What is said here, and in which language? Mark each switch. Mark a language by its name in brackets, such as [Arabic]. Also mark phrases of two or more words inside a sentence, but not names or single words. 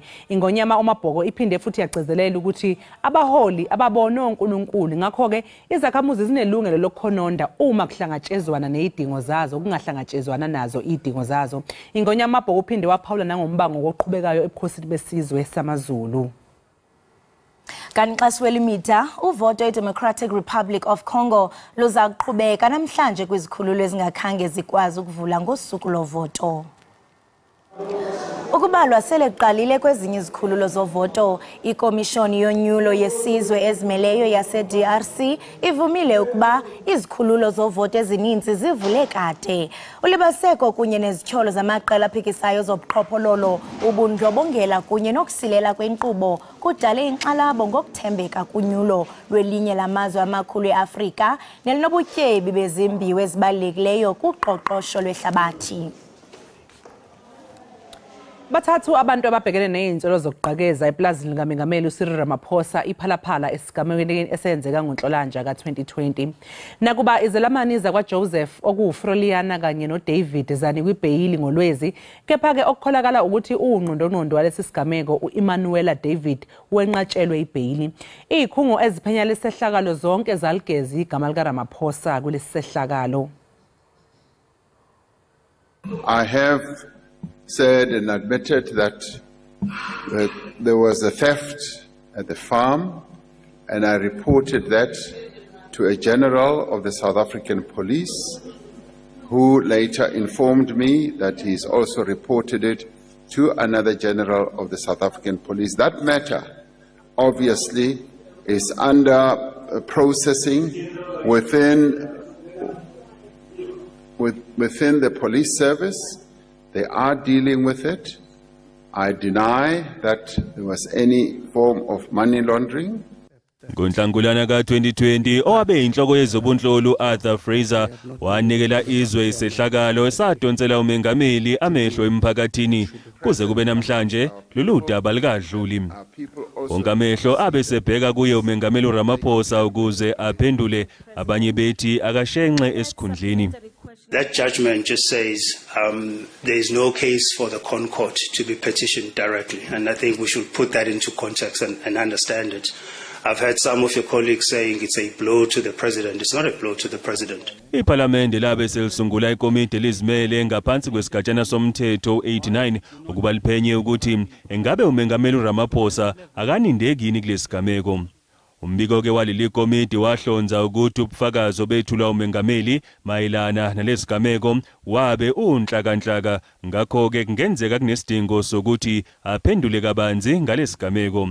[Zulu] Ingonyama uMabhoko iphinde futhi yagcizelela ukuthi abaholi ababona uNkulunkulu ngakho ke izakhamuzi zinelungelo lokukhononda uma kuhlangatshezwana nezidingo zazo kungahlangatshezwana nazo idingo zazo. Ingonyama uMabhoko uphinde waphawula nangombango oqhubekayo ebukhosini besizwe samaZulu. [Xhosa] Kanxasi welimida uvoto eDemocratic Republic of Congo luza kuqhubeka namhlanje kwizikhululo ezingakhange zikwazi ukuvula ngosuku lovoto. Ukubalwa sele kuqalile kwezinye izikhululo zovoto, ikomishoni yonyulo yesizwe ezimeleyo yase-DRC ivumile ukuba izikhululo zovoto ezininzi zivule kade. Ulibaseko kunye nezityholo zamaqela aphikisayo zobuqhophololo, ubundlobongela kunye nokusilela kwenkqubo kudale inkxalabo ngokuthembeka kunyulo lwelinye lamazwe amakhulu eAfrika nelinobutyebi bezimbiwa ezibalulekileyo kuqoqosho lwehlabathi. [Zulu] Bathathu abantu ababhekene nezinsolo zokuqhakeza eplazini likaMengameli uCyril Ramaphosa iphalaphala esigamekweni esenzeka ngoNhlolanja ka2020. Nakuba izelamani zakwaJoseph okuFroliana kanye noDavid zani kwibhayili ngolwezi, kepha ke okukholakala ukuthi uNqondonondo walesi sigameko uEmmanuela David wenqatshelwe ibhayili. Izikhungo eziphenya lesehlakalo zonke zaligezi igama lika Ramaphosa kulesi sehlakalo. [English] I have said and admitted that there was a theft at the farm, and I reported that to a general of the South African police, who later informed me that he's also reported it to another general of the South African police. That matter obviously is under processing within the police service. They are dealing with it. I deny that there was any form of money laundering. [Zulu] NgoNhlangulana ka2020 owabe inhloko yezobunhloli Arthur Fraser wanikela izwe isehlakalo esadonsela uMengameli amehlo emphakathini kuze kube namhlanje lolu daba likadluli. Wonke amehlo abesebheka kuye uMengameli uRamaphosa ukuze aphendule, abanye bethi akashenxe esikhundleni. [English] That judgment just says there is no case for the ConCourt to be petitioned directly, and I think we should put that into context and understand it. I've heard some of your colleagues saying it's a blow to the president. It's not a blow to the president. [Zulu] Iparlamente labe selisungula ikomiti elizimele ngaphansi kwesigajana somthetho 89 ukuba liphenye ukuthi engabe uMengameli uRamaphosa akanindekini kulesigameko. Umbiko ke waleli komiti wahlonza ukuthi ubufakazi obethulwa uMengameli mayelana nalesigameko wabe unhlakanhlaka, ngakho ke kungenzeka kunesidingo sokuthi aphendule kabanzi ngalesigameko.